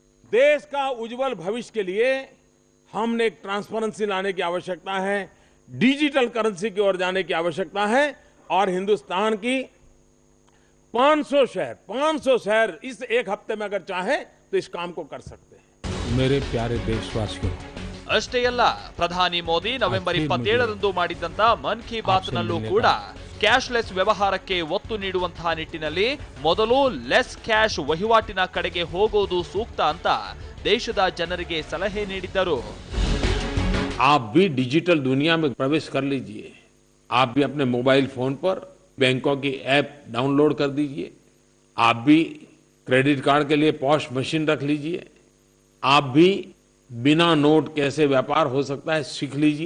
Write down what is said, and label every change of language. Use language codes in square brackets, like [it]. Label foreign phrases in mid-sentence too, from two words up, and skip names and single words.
[hi] देश का उज्जवल भविष्य के लिए हमने एक ट्रांसपेरेंसी लाने की आवश्यकता है, [en] digital currency [hi] की ओर जाने की आवश्यकता है, और हिंदुस्तान की 500 शहर इस एक हफ्ते में अगर चाहे तो इस काम को कर सकते हैं। मेरे प्यारे देशवासियों, [kn] ಅಷ್ಟೇ ಅಲ್ಲ, ಪ್ರಧಾನಿ ಮೋದಿ ನವೆಂಬರ್ 27ರಂದು ಮಾಡಿದಂತ ಮನ್ ಕಿ ಬಾತ್ ನಲ್ಲೂ ಕೂಡ ಕ್ಯಾಶ್ಲೆಸ್ ವ್ಯವಹಾರಕ್ಕೆ ಒತ್ತು ನೀಡುವಂತಹ ನಿಟ್ಟಿನಲ್ಲಿ ಮೊದಲು [en] less cash [kn] ವಹಿವಾಟಿನ ಕಡೆಗೆ ಹೋಗೋದು ಸೂಕ್ತ ಅಂತ ದೇಶದ ಜನರಿಗೆ ಸಲಹೆ ನೀಡಿದ್ದರು. [hi] आप भी डिजिटल दुनिया में प्रवेश कर लीजिए। आप भी अपने [en] mobile phone [hi] पर बैंकों की ऐप डाउनलोड कर दीजिए। आप भी [en] credit card [hi] के लिए [en] POS machine [hi] रख लीजिए। आप भी बिना नोट कैसे व्यापार हो सकता है सीख लीजिए।